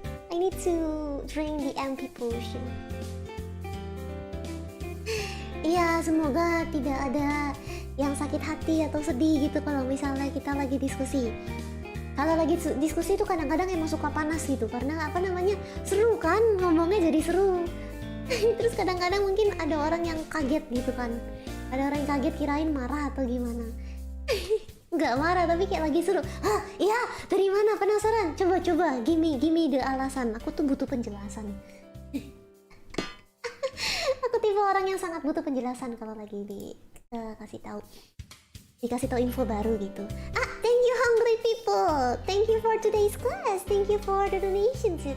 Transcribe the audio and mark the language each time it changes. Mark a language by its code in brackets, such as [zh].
[en] I need to drink the MP potion. [id] Iya, semoga tidak ada yang sakit hati atau sedih gitu kalau misalnya kita lagi diskusi. Kalau lagi diskusi itu kadang-kadang emang suka panas gitu, karena seru kan, ngomongnya jadi seru. Terus kadang-kadang mungkin ada orang yang kaget gitu kan, ada orang yang kaget kirain marah atau gimana. Nggak marah tapi kayak lagi seru. Iya, dari mana, penasaran, coba [en] gimme the [id] alasan, aku tuh butuh penjelasan. Aku tipe orang yang sangat butuh penjelasan kalau lagi dikasih tahu info baru gitu. [en] Thank you hungry people. Thank you for today's class. Thank you for the donation too.